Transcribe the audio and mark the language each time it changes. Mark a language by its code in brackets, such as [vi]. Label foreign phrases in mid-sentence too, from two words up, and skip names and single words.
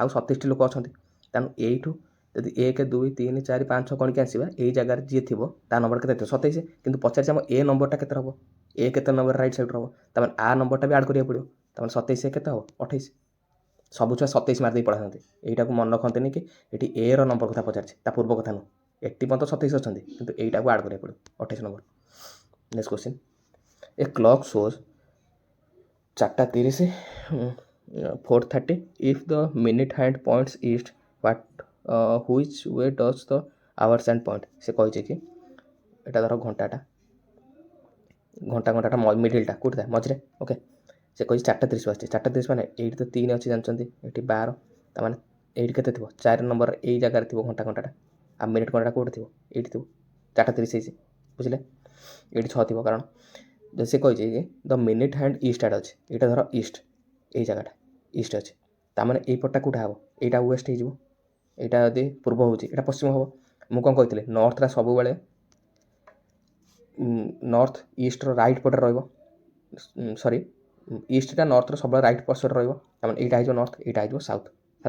[or] 27ଟି ଲୋକ ଅଛନ୍ତି, ତେଣୁ ଏଇଠୁ ଯଦି 1, 2, 3, 4, 5, 6 ଗଣିକି ଆସିବା, ଏଇ ଜାଗାରେ ଯିଏ ଥିବ ତା ନମ୍ବର କେତେ ଥିବ 27, କିନ୍ତୁ ପଚାରିଛି ଆମ ଏ ନମ୍ବରଟା କେତେ ହେବ, ଏ କେତେ ନମ୍ବର [en] right sideରୁ [or] ହେବ, ତାମାନେ ଆ ନମ୍ବରଟା ବି ଆଡ଼୍ କରିବାକୁ ପଡ଼ିବ, ତାମାନେ 27 କେତେ ହେବ 28, ସବୁ ଛୁଆ 27 ମାରି ଦେଇ ପଳାନ୍ତି, এইଟାକୁ ମନେ ରଖନ୍ତିନି କି ଏଠି ଏର ନମ୍ବର କଥା ପଚାରିଛି, ତା ପୂର୍ବ କଥା ନୁହଁ, ଏଠି ପର୍ଯ୍ୟନ୍ତ 27 ଅଛନ୍ତି, କିନ୍ତୁ এইଟାକୁ ଆଡ଼୍ କରିବାକୁ ପଡ଼ିବ 28 ନମ୍ବର। [en] next question, a clock shows 4:30, 4:30, if the minute hand points east, which way does the hours hand point। [or] ସେ କହିଛି କି ଏଇଟା ଧର ଘଣ୍ଟାଟା ମିଡ଼ିଲଟା କେଉଁଠି ଥାଏ ମଝିରେ, ଓକେ, ସେ କହିଛି 4:30 ଆସୁଛି, 4:30 ମାନେ ଏଇଠି ତ 3 ଅଛି ଜାଣିଛନ୍ତି, ଏଠି 12, ତାମାନେ ଏଇଠି କେତେ ଥିବ 4 ନମ୍ବର ଏଇ ଜାଗାରେ ଥିବ ଘଣ୍ଟାଟା, ଆଉ ମିନିଟ୍ ଘଣ୍ଟାଟା କେଉଁଠି ଥିବ ଏଇଠି ଥିବ, 4:30 ହେଇଛି, ବୁଝିଲେ, ଏଇଠି 6 ଥିବ, କାରଣ ଯଦି ସେ କହିଛି କି [en] the minute hand east [or] ଆଡ଼େ ଅଛି, ଏଇଟା ଧର ଇଷ୍ଟ, ଏଇ ଜାଗାଟା ଇଷ୍ଟ ଅଛି, ତାମାନେ ଏଇପଟଟା କେଉଁଟା ହେବ, ଏଇଟା ୱେଷ୍ଟ ହେଇଯିବ, ଏଇଟା ଯଦି ପୂର୍ବ ହେଉଛି ଏଇଟା ପଶ୍ଚିମ ହେବ, ମୁଁ କ'ଣ କହିଥିଲି ନର୍ଥଟା ସବୁବେଳେ [en] north eastର [or] ରାଇଟ୍ ପଟେ ରହିବ, ସରି ଇଷ୍ଟଟା ନର୍ଥର ସବୁବେଳେ ରାଇଟ୍ ପାର୍ଶ୍ୱରେ ରହିବ, ତାମାନେ ଏଇଟା ହେଇଯିବ ନର୍ଥ, ଏଇଟା ହେଇଯିବ ସାଉଥ ହେଲା।